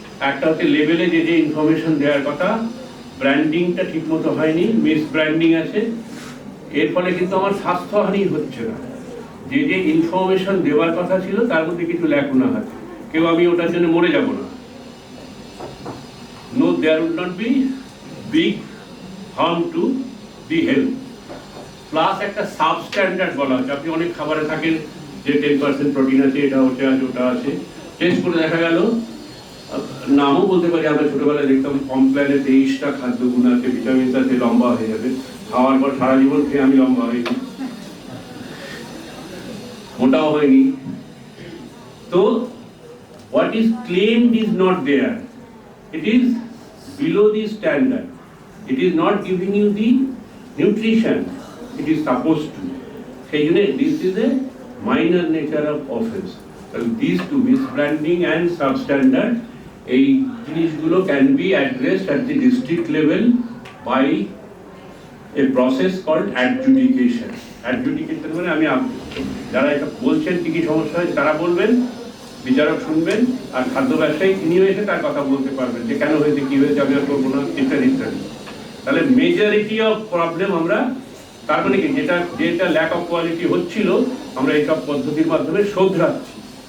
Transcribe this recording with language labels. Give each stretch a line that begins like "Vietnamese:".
Bangla: একটা হচ্ছে লেভেলে যে যে ইনফরমেশন দেওয়ার কথা, ব্র্যান্ডিংটা ঠিক মতো হয়নি, মিস ব্র্যান্ডিং আছে, এর ফলে কিন্তু আমার স্বাস্থ্যহানি হচ্ছে না। যে যে ইনফরমেশন দেওয়ার কথা ছিল তার মধ্যে কিছু ল্যাকুনা আছে, কেউ আমি ওটার জন্য মরে যাব না।
English: No, there will not be big harm to the health.
Bangla: Plus একটা সাবস্ট্যান্ডার্ড বলা হচ্ছে, আপনি অনেক খাবারে থাকেন যে 10% প্রোটিন আছে, এটা হচ্ছে আছে, ওটা আছে, টেস্ট করে দেখা গেল, নামও বলতে পারি আমরা ছোটবেলায় দেখতাম কমপ্ল্যানে 23টা খাদ্যগুণ আছে, ভিটামিনস আছে, লম্বা হয়ে যাবে। খাওয়ার পর সারা জীবন খেয়ে আমি লম্বা হইনি, মোটাও হয়নি।
English: তো what is claimed is not there, it is below the standard, it is not giving you the nutrition it is supposed to.
Bangla: সেই জন্য
English: this is a minor nature of offense. These two, misbranding and substandard,
Bangla: এই জিনিসগুলো
English: can be addressed at the district level by a process called adjudication.
Bangla: Adjudication মানে আমি যারা এটা বলছেন কি কি সমস্যা হয় তারা বলবেন, বিচারক শুনবেন, আর খাদ্য ব্যবসায়ী তিনিও এসে তার কথা বলতে পারবেন যে কেন হয়েছে, কি হয়েছে, আমি আর করবো না, ইত্যাদি ইত্যাদি। তাহলে মেজরিটি অফ প্রবলেম আমরা, তার মানে কি, যেটা ল্যাক অফ কোয়ালিটি হচ্ছিল আমরা এইসব পদ্ধতির মাধ্যমে শোধরাচ্ছি।